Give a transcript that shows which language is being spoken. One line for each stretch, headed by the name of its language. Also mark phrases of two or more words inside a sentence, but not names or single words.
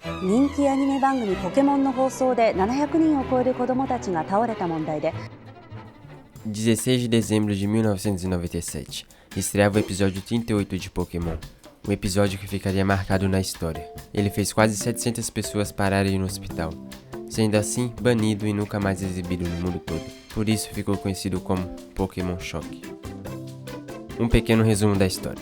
Japanese: 人気アニメ番組ポケモンの放送で700人を超える子どもたちが倒れた問題で
Portuguese: 16 de dezembro de 1997, estreava o episódio 38 de Pokémon, um episódio que ficaria marcado na história. Ele fez quase 700 pessoas pararem no hospital, sendo assim banido e nunca mais exibido no mundo todo. Por isso ficou conhecido como Pokémon Shock. Um pequeno resumo da história.